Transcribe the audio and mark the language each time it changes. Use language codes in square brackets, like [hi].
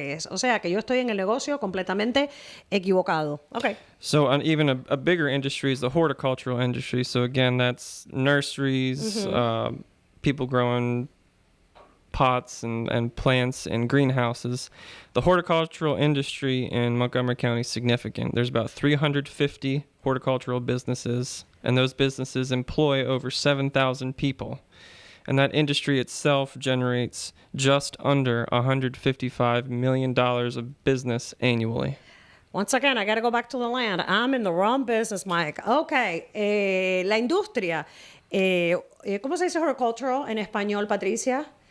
[es] O sea que yo estoy en el negocio completamente equivocado. [en] Okay. So even a bigger industry is the horticultural industry. So again, that's nurseries, people growing pots and plants in greenhouses. The horticultural industry in Montgomery County is significant. There's about 350 horticultural businesses, and those businesses employ over 7,000 people. And that industry itself generates just under $155 million of business annually. Once again, I got to go back to the land. I'm in the wrong business, Mike. [es] Okay, la industria. ¿Cómo se dice horticultural en español, Patricia?